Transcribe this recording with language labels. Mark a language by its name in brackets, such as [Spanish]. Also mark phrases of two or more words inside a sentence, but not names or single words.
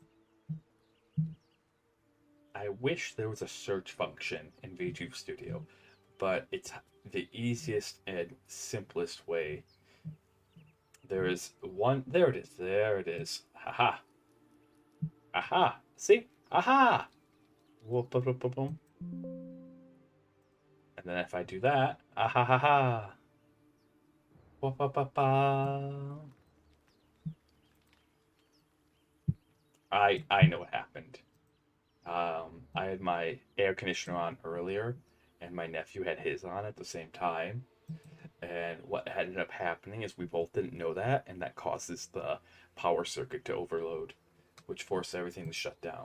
[English] I wish there was a search function in VTube Studio, but it's the easiest and simplest way. There is one. There it is. There it is. Haha. Aha. See? Aha. Whoop, boom, boom, boom. And then if I do that, ah ha ha ha. Ba-ba-ba-ba. I know what happened. I had my air conditioner on earlier, and my nephew had his on at the same time. And what ended up happening is we both didn't know that, and that causes the power circuit to overload, which forced everything to shut down.